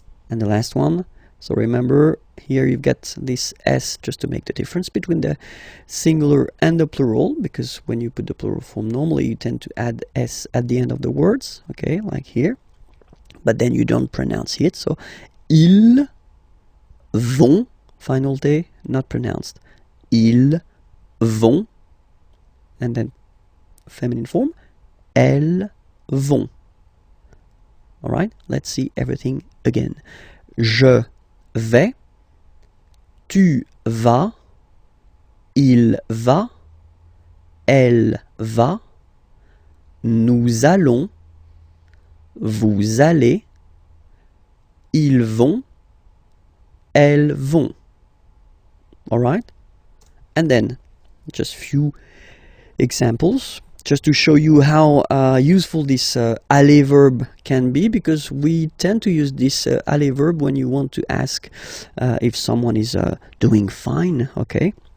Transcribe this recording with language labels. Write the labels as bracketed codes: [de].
[en] And the last one, so remember, here you've got this S just to make the difference between the singular and the plural, because when you put the plural form, normally you tend to add S at the end of the words, okay, like here, but then you don't pronounce it, so [fr] ils vont, [en] final T, not pronounced, ils vont, and then feminine form, [fr] elles vont. [en] All right, let's see everything again. [fr] Je vais, tu vas, il va, elle va, nous allons, vous allez, ils vont, elles vont. [en] All right, and then just few examples, just to show you how useful this aller verb can be, because we tend to use this aller verb when you want to ask if someone is doing fine, okay?